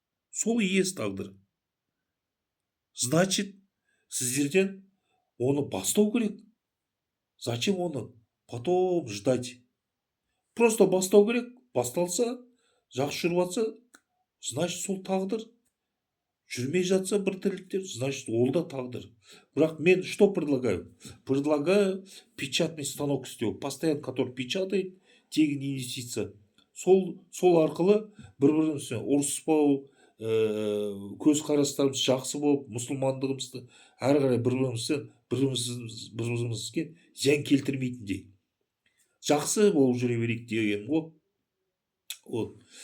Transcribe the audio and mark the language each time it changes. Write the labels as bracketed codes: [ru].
[kk] Сол и есть тағдыр. [ru] Значит, [kk] сіздерден оны бастау керек. [ru] Зачем оны потом ждать? Просто [kk] бастау керек. Басталса, жақсы жүріп жатса, [ru] значит, [kk] сол тағдыр. Жүрмей жатса бір тірліктер, [ru] значит, [kk] ол да тағдыр. Бірақ мен [ru] что предлагаю? Предлагаю печатный станок істеу, постоянно, который печатает, [kk] тегін инвестиция. Сол арқылы бір-бірімізбен ұрыспау, көзқарастарымыз жақсы болып, мұсылмандығымызды әрі қарай бірімізге зиян келтірмейтіндей жақсы болып жүре берейік деген ғой. [ru] Вот.